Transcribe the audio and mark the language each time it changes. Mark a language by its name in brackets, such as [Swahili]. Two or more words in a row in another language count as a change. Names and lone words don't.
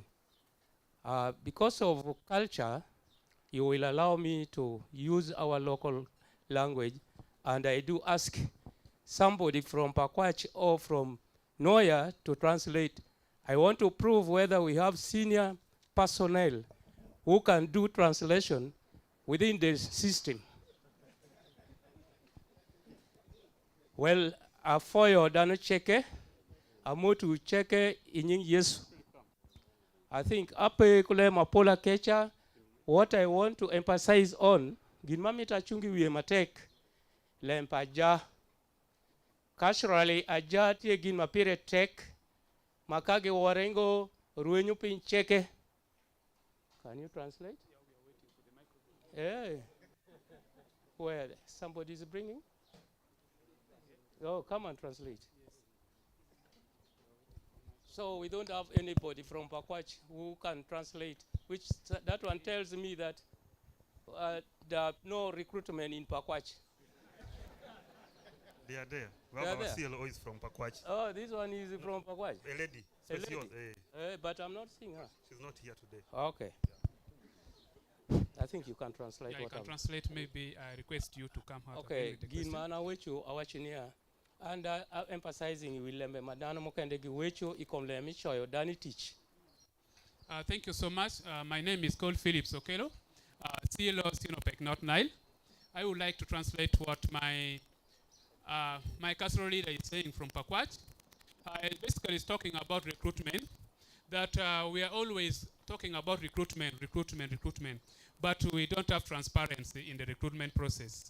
[English] Because of culture, you will allow me to use our local language, and I do ask somebody from Pakwach or from Noya to translate. I want to prove whether we have senior personnel who can do translation within the system. Well, [Alur] afoyo dano cheke, amotu cheke inying Yesu. [English] I think [Alur] ape kule mapola kecha, [English] what I want to emphasize on, [Alur] ginmamita chungi wiye matek, lempa ja. Culturally, aja tie gin mapire tek, makage warengo ruenyo pin cheke. [English] Can you translate? Yeah. Where somebody is bringing? Oh, come and translate. So we don't have anybody from Pakwach who can translate, which that one tells me that there are no recruitment in Pakwach. They are there. They are there. CLO is from Pakwach. Oh, this one is from Pakwach. A lady. A lady. Yours, but I'm not seeing her. She's not here today. Okay. I think you can translate. Yeah, you can translate. Maybe I request you to come out. Okay. [Alur] Gilmana wechu awachinia, [English] and emphasizing [Alur] wilembe madano mokende giwechu ikomle michoyo dani teach. [English] Thank you so much. My name is called Philip Sokelo, CLO Sinopec North Nile. I would like to translate what my casserole leader is saying from Pakwach. Basically, is talking about recruitment. That we are always talking about recruitment, but we don't have transparency in the recruitment process.